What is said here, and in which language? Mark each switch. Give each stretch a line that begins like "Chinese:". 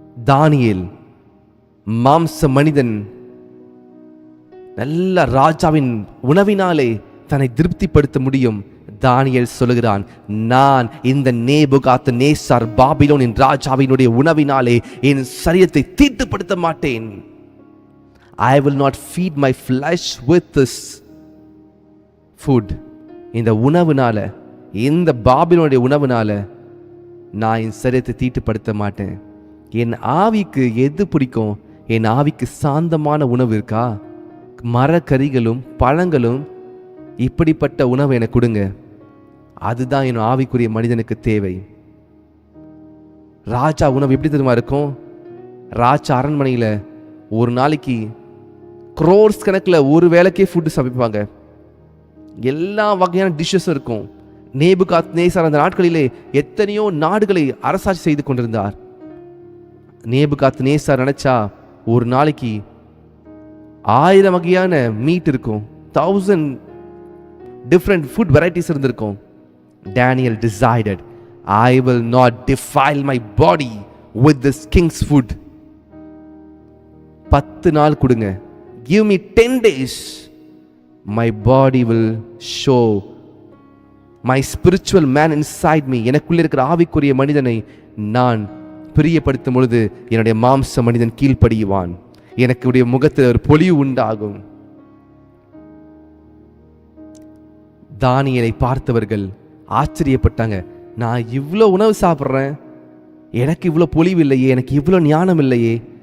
Tamil: தானியேல் மாம்ச மனிதன் நல்ல ராஜாவின் உணவினாலே தன்னை திருப்திப்படுத்த முடியும். தானியேல் சொல்லுகிறான், நான் இந்த நேபுகாத்நேச்சார் பாபிலோனின் ராஜாவினுடைய உணவினாலே என் சரீரத்தை தீட்டுப்படுத்த மாட்டேன்.
English: I will not feed my flesh with this food.
Tamil: இந்த உணவுனால, இந்த பாபிலோனுடைய உணவுனால நான் என் சரீரத்தை தீட்டுப்படுத்த மாட்டேன். என் ஆவிக்கு எது பிடிக்கும்? என் ஆவிக்கு சாந்தமான உணவு இருக்கா? மரக்கறிகளும் பழங்களும் இப்படிப்பட்ட உணவை எனக்கு கொடுங்க. அதுதான் என் ஆவிக்குரிய மனிதனுக்கு தேவை. ராஜா உணவு எப்படி தெரியுமா இருக்கும்? ராஜா அரண்மனையில் ஒரு நாளைக்கு க்ரோர்ஸ் கணக்கில் ஒரு வேளைக்கே ஃபுட்டு சமைப்பாங்க. எல்லா வகையான டிஷ்ஷஸும் இருக்கும். நேபுகாத்நேச்சார் அந்த நாட்களிலே எத்தனையோ நாடுகளை அரசாட்சி செய்து கொண்டிருந்தார். நேபுகாத்நேச்சார் நினைச்சா ஒரு நாளைக்கு 1000 வகையான மீட் இருக்கும்,
English: 1000 different food varieties
Tamil: இருந்திருக்கும்.
English: Daniel decided, I will not defile my body with this king's food.
Tamil: 10 நாள் கொடுங்க,
English: give me 10 days, my body will show my spiritual man inside me.
Tamil: எனக்குள்ள இருக்கிற ஆவிக்குரிய மனிதனை நான் பிரியப்படுத்தும் பொழுது என்னுடைய மாம்ச மனிதன் கீழ்ப்படியுவான், எனக்கு முகத்தில் ஒரு பொலிவு உண்டாகும். தானியேலை பார்த்தவர்கள் ஆச்சரியப்பட்டாங்க. நான் இவ்வளோ உணவு சாப்பிட்றேன், எனக்கு இவ்வளோ பொலிவு இல்லையே, எனக்கு இவ்வளோ ஞானம் இல்லையே.